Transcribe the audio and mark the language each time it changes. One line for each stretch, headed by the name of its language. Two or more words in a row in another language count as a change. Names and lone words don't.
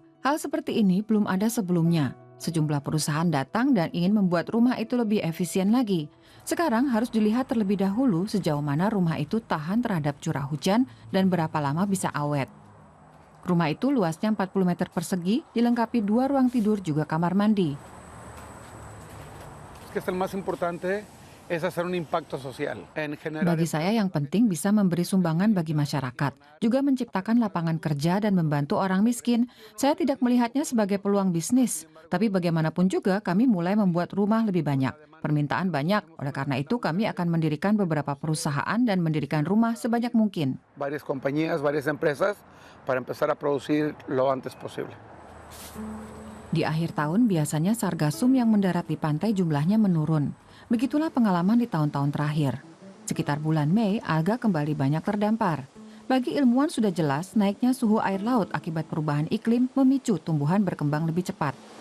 Indonesian: Hal seperti ini belum ada sebelumnya. Sejumlah perusahaan datang dan ingin membuat rumah itu lebih efisien lagi. Sekarang harus dilihat terlebih dahulu sejauh mana rumah itu tahan terhadap curah hujan dan berapa lama bisa awet. Rumah itu luasnya 40 meter persegi, dilengkapi 2 ruang tidur juga kamar mandi.
Spanish: Que es el más importante es hacer un impacto social en generar
Indonesian: Bagi saya yang penting bisa memberi sumbangan bagi masyarakat, juga menciptakan lapangan kerja dan membantu orang miskin. Saya tidak melihatnya sebagai peluang bisnis, tapi bagaimanapun juga kami mulai membuat rumah lebih banyak. Permintaan banyak, oleh karena itu kami akan mendirikan beberapa perusahaan dan mendirikan rumah sebanyak mungkin.
Spanish: varias compañías, varias empresas para empezar a producir lo antes posible.
Indonesian: Di akhir tahun biasanya sargasum yang mendarat di pantai jumlahnya menurun. Begitulah pengalaman di tahun-tahun terakhir. Sekitar bulan Mei, alga kembali banyak terdampar. Bagi ilmuwan sudah jelas naiknya suhu air laut akibat perubahan iklim memicu tumbuhan berkembang lebih cepat.